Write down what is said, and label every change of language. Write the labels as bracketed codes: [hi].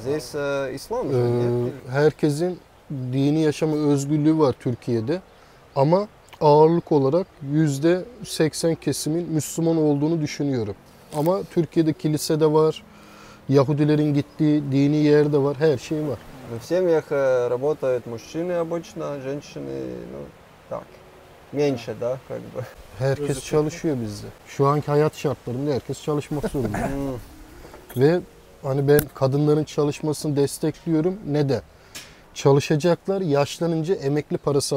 [ru] Здесь ислам же нет. [tr] Herkesin dini yaşama özgürlüğü var Türkiye'de. Ama ağırlık olarak %80 kesimin Müslüman olduğunu düşünüyorum. Ama Türkiye'de kilise de var, Yahudilerin gittiği dini yer de var, her şey var. [ru] В семьях работают мужчины обычно, женщины, ну, так, меньше, да, как бы. [tr] Herkes çalışıyor bizde. Şu anki hayat şartlarında herkes çalışmak zorunda. Ve hani ben kadınların çalışmasını destekliyorum. Neden? Çalışacaklar, yaşlanınca emekli parası